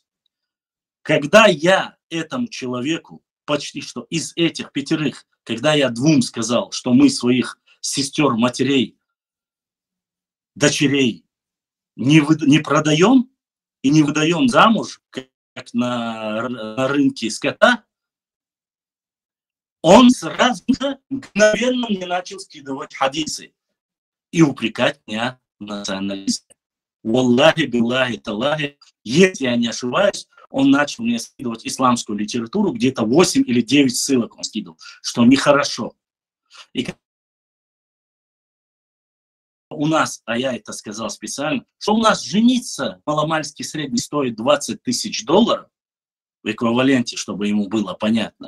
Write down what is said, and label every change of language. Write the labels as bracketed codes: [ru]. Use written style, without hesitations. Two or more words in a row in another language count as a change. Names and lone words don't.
[ru] Когда я этому человеку, почти что из этих 5, когда я 2 сказал, что мы своих сестер, матерей, дочерей не продаем и не выдаем замуж, как на рынке скота, он сразу же мгновенно мне начал скидывать хадисы и упрекать меня в национализме. [ar] والله، بالله، تالله, [ru] если я не ошибаюсь, он начал мне скидывать исламскую литературу, где-то 8 или 9 ссылок он скидывал, что нехорошо. И у нас, а я это сказал специально, что у нас жениться маломальски средний стоит $20 000 в эквиваленте, чтобы ему было понятно.